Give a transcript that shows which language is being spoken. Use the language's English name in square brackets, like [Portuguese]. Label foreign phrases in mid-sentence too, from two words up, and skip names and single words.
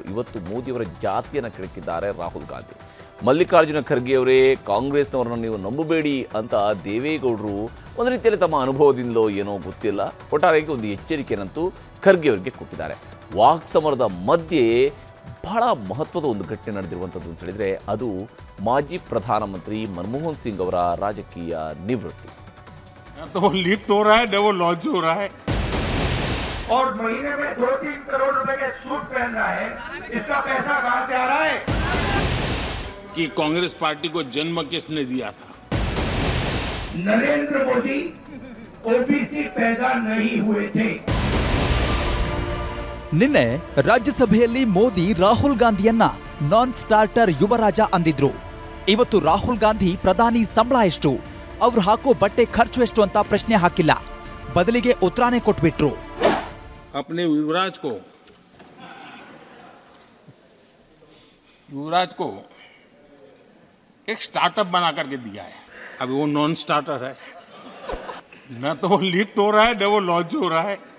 [Kannada] ಇವತ್ತು ಮೋದಿಯವರ ಜಾತಿಯನ್ನು ಕೆಣಕಿದ್ದಾರೆ ರಾಹುಲ್ ಗಾಂಧಿ. ಮಲ್ಲಿಕಾರ್ಜುನ ಖರ್ಗೆ ಅವರೇ ಕಾಂಗ್ರೆಸ್ನವರನ್ನು ನೀವು ನಂಬಬೇಡಿ ಅಂತ ದೇವೇಗೌಡರು ಒಂದು ರೀತಿಯಲ್ಲಿ ತಮ್ಮ ಅನುಭವದಿಂದಲೋ ಏನೋ ಗೊತ್ತಿಲ್ಲ ಒಟ್ಟಾರೆಯಾಗಿ ಒಂದು ಎಚ್ಚರಿಕೆಯನ್ನಂತೂ ಖರ್ಗೆ ಅವರಿಗೆ ಕೊಟ್ಟಿದ್ದಾರೆ. ವಾಕ್ ಸಮರದ ಮಧ್ಯೆ ಬಹಳ ಮಹತ್ವದ ಒಂದು ಘಟನೆ ನಡೆದಿರುವಂಥದ್ದು ಅಂತ ಹೇಳಿದರೆ ಅದು ಮಾಜಿ ಪ್ರಧಾನಮಂತ್ರಿ ಮನಮೋಹನ್ ಸಿಂಗ್ ಅವರ ರಾಜಕೀಯ ನಿವೃತ್ತಿ. [Hindi] तो वो लिफ्ट हो रहा है न वो लॉन्च हो रहा है और महीने में 2-3 करोड़ रुपए के सूट पहन रहा है. इसका पैसा कहां से आ रहा है? कि कांग्रेस पार्टी को जन्म किसने दिया था? नरेंद्र मोदी ओबीसी पैदा नहीं हुए थे. [Kannada] ನಿನ್ನೆ ರಾಜ್ಯಸಭೆಯಲ್ಲಿ ಮೋದಿ ರಾಹುಲ್ ಗಾಂಧಿಯನ್ನ [English] non starter [Kannada] ಯುವರಾಜ ಅಂದಿದ್ರು. ಇವತ್ತು ರಾಹುಲ್ ಗಾಂಧಿ ಪ್ರಧಾನಿ ಸಂಬಳ ಎಷ್ಟು, ಅವ್ರು ಹಾಕೋ ಬಟ್ಟೆ ಖರ್ಚು ಎಷ್ಟು ಅಂತ ಪ್ರಶ್ನೆ ಹಾಕಿಲ್ಲ, ಬದಲಿಗೆ ಉತ್ತರಾನೇ ಕೊಟ್ಬಿಟ್ರು. [Hindi] अपने युवराज को एक स्टार्टअप बना करके दिया है. अभी वो [English] non starter [Hindi] है, न तो वो लिफ्ट हो रहा है न वो लॉन्च हो रहा है.